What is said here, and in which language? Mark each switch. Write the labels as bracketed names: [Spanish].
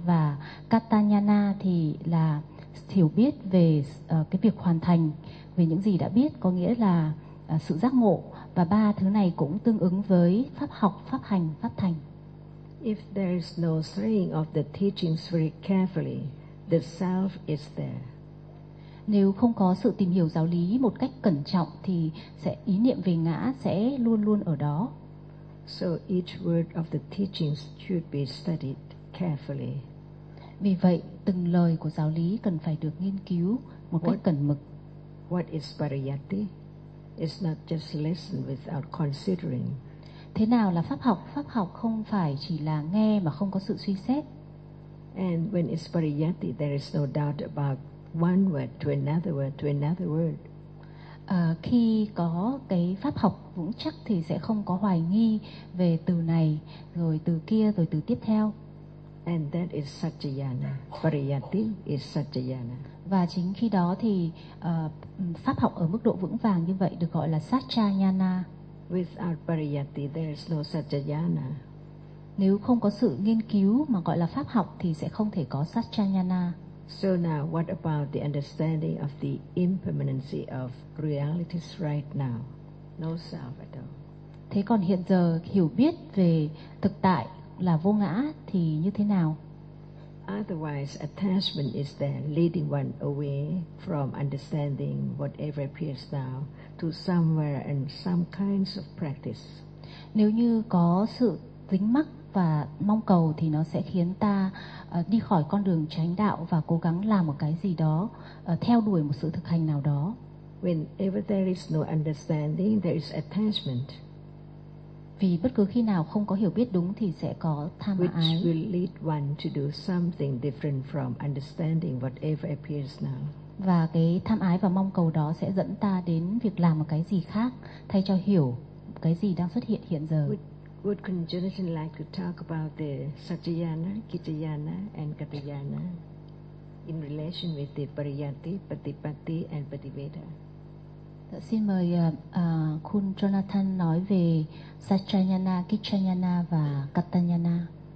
[Vietnamese] Và Katayana thì là hiểu biết về cái việc hoàn thành, về những gì đã biết, có nghĩa là sự giác ngộ. Và ba thứ này cũng tương ứng với pháp học, pháp hành, pháp thành. [English] If there is no studying of the teachings very carefully, the self is there. [Vietnamese] Nếu không có sự tìm hiểu giáo lý một cách cẩn trọng thì sẽ ý niệm về ngã sẽ luôn luôn ở đó. [English] So each word of the teachings should be studied carefully. [Vietnamese] Vì vậy, từng lời của giáo lý cần phải được nghiên cứu một cách cẩn mực. [English] What is pariyatti? It's not just listen without considering. [Vietnamese] Thế nào là pháp học? Pháp học không phải chỉ là nghe mà không có sự suy xét. [English] And when it's pariyatti, there is no doubt about one word to another word to another word. [Vietnamese] Khi có cái pháp học vững chắc thì sẽ không có hoài nghi về từ này rồi từ kia rồi từ tiếp theo. [English] And that is Sajjayana. Pariyatti is Sajjayana. [Vietnamese] Và chính khi đó thì pháp học ở mức độ vững vàng như vậy được gọi là Sajjayana. [English] Without pariyatti, there is no Sajjayana. [Vietnamese] Nếu không có sự nghiên cứu mà gọi là pháp học thì sẽ không thể có Sajjayana. [English] So now, what about the understanding of the impermanency of realities right now? No self at all. [Vietnamese] Thế còn hiện giờ hiểu biết về thực tại là vô ngã thì như thế nào? [English] Otherwise, attachment is there, leading one away from understanding whatever appears now to somewhere and some kinds of practice. [Vietnamese] Nếu như có sự dính mắc và mong cầu thì nó sẽ khiến ta đi khỏi con đường chánh đạo và cố gắng làm một cái gì đó, theo đuổi một sự thực hành nào đó. [English] Whenever there is no understanding, there is attachment. [Vietnamese] Vì bất cứ khi nào không có hiểu biết đúng thì sẽ có tham [English] which [Vietnamese] ái. [English] Will lead one to do something different from understanding whatever appears now. [Vietnamese] Và cái tham ái và mong cầu đó sẽ dẫn ta đến việc làm một cái gì khác thay cho hiểu cái gì đang xuất hiện hiện giờ. [English] Would Jonathan like to talk about the Sajjayana, Gijjayana and Katayana in relation with the Pariyatti, Patipatti and Pativeda? [Vietnamese] Xin mời Khun Jonathan nói về Sajjayana, Gijjayana và Katayana.